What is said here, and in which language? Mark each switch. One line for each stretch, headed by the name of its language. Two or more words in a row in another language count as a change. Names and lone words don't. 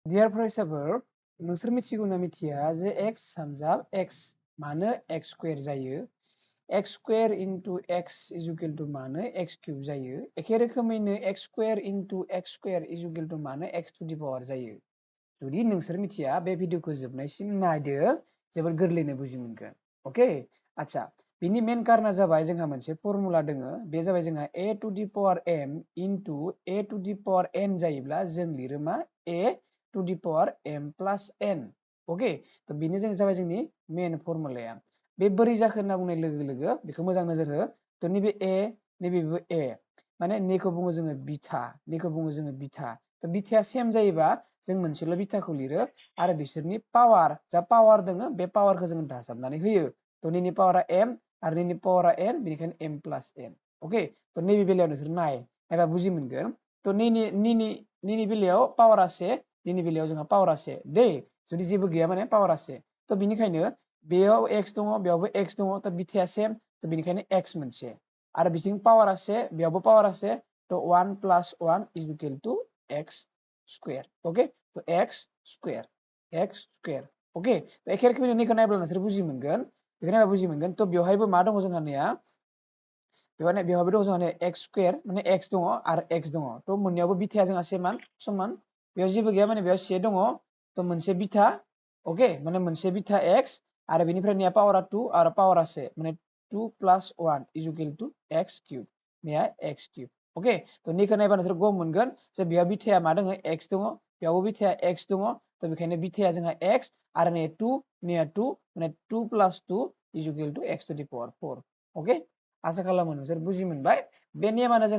Bodo: Dear फरायसाफोर नोंसोर मिथिगौना मिथिया जे x सानजाब x मानो
English: x square
Bodo: जायो
English: x square into x is equal to
Bodo: मानो
English: x cube
Bodo: जायो एखे रोखोमैनो
English: x square into x square is equal to
Bodo: मानो
English: x to the power
Bodo: जायो जुदि नोंसोर मिथिया बे भिडिअखौ जोबनायसिम नायदो जोबोद गोरलैनो बुजि मोनगोन अके आच्छा बिनि मेन कारना जाबाय जोंहा मोनसे फर्मुला दोङो बे जाबाय जोंहा
English: a to the power m into a to the power n
Bodo: जायोब्ला जों लिरो मा
English: a to the power m plus n
Bodo: अके त बिनो जों जाबाय जोंनि मेन फर्मुलाया बे बोरै जाखो होनना बुंनाय लोगो लोगो बेखौ मोजां नोजोर हो त नैबे a नैबेबो a माने नेखौ बुङो जोङो बिथा नेखौ बुङो जोङो बिथा त बिथाया सेम जायोबा जों मोनसेल' बिथाखौ लिरो आरो बिसोरनि पावार जा पावार दोङो बे पावारखौ जों दाजाबनानै होयो त नैनि पावारा m आरो नैनि पावारा n बेनिखायनो
English: m plus n
Bodo: अके त नैबे बेलायाव नोंसोर नायबा बुजि मोनगोन त नैनि बेलायाव पावारा से नैनि बेलायाव जोंहा पावारा से दै जुदि जेबो गैया माने पावारा से त बिनिखायनो बेयाव x दङ बेयावबो x दङ त बिथाया सेम त बिनिखायनो x मोनसे आरो बिथिं पावारा से बेयावबो पावारा से त
English: 1 plus 1 is equal to x square
Bodo: ओके तो
English: x square
Bodo: ओके तो एखे रोखोमैनो नैखौ नायब्ला नोंसोर बुजि मोनगोन बेखौ नायबा बुजि मोनगोन त बेवहायबो मा दङ जोंहा नैया बेवहायबो दङ जोंहा
English: x square
Bodo: माने x दङ आरो x दङ त मोननैयावबो बिथाया जोंहा समान बेयाव जेबो गैया माने बेयाव से दङ त मोनसे बिथा ओके माने मोनसे बिथा x आरो बेनिफ्राय नैया पावारा 2 आरो पावारा से माने
English: 2 plus 1 is equal to x cube
Bodo: नैया
English: x cube
Bodo: ओके त नैखौ नायबा नोंसोर गम मोनगोन जे बेयाव बिथाया मा दङ x दङ बेयावबो बिथाया x दङ त बेखायनो बिथाया जोंहा x आरो नैया 2 माने
English: 2 plus 2 is equal to x to the power 4
Bodo: ओके आसा खालामो नोंसोर बुजि मोनबाय बे नेमानो जोंहा